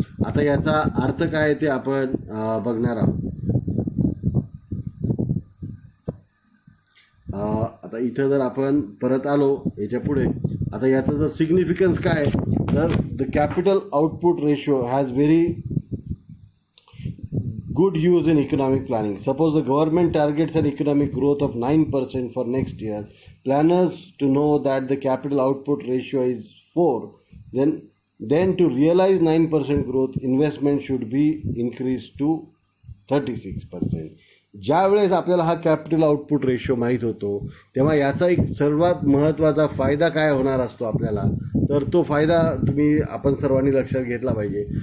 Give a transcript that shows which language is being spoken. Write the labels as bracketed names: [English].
[Marathi] आता याचा अर्थ काय ते आपण बघणार आहोत. आता इथं जर आपण परत आलो याच्या पुढे, आता याचं जर सिग्निफिकन्स काय, तर [English] The capital output ratio has very good use in economic planning. Suppose the government targets an economic growth of 9% for next year. Planners to know that the capital output ratio is 4. Then to realize 9% growth, investment should be increased to 36%. [Marathi] ज्या वेळेस आपल्याला हा capital output ratio माहीत होतो तेव्हा याचा एक सर्वात महत्त्वाचा फायदा काय होणार असतो आपल्याला, तर तो फायदा आपण सर्वांनी लक्षात घेतला पाहिजे.